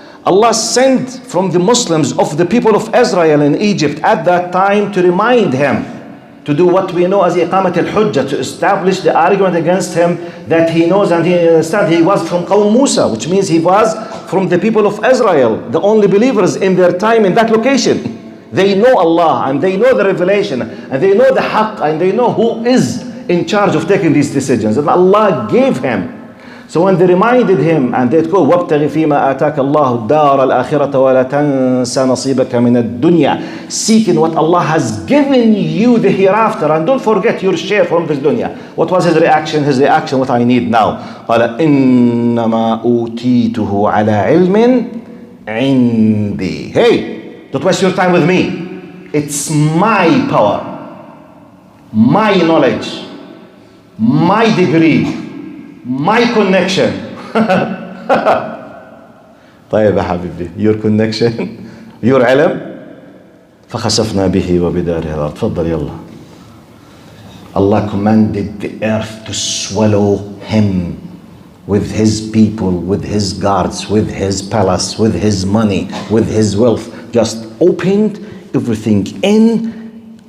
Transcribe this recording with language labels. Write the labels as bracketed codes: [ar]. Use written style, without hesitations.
[en] Allah sent from the Muslims of the people of Israel in Egypt at that time to remind him to do what we know as iqamat al-hujjah, to establish the argument against him that he knows and he understands. He was from Qawm Musa, which means he was from the people of Israel, the only believers in their time in that location. They know Allah and they know the revelation and they know the haqq and they know who is in charge of taking these decisions. And Allah gave him. So when they reminded him and they'd go, [ar] وَابْتَغِ فِي مَا آتَاكَ اللَّهُ الدَّارَ الْآخِرَةَ وَلَا تَنْسَ نَصِيبَكَ مِنَ الدُّنْيَا. [en] Seeking what Allah has given you the hereafter, and don't forget your share from this dunya. What was his reaction? His reaction, what I need now. [ar] قَالَ إِنَّمَا أُوتِيتُهُ عَلَى عِلْمٍ عِنْدِي. [en] Hey, don't waste your time with me. It's my power, my knowledge, my degree, my connection. [ar] طيب يا حبيبي, [en] your connection, your علم. [ar] فخسفنا به وبداره الأرض. تفضل يلا. [en] Allah commanded the earth to swallow him with his people, with his guards, with his palace, with his money, with his wealth. Just opened everything in.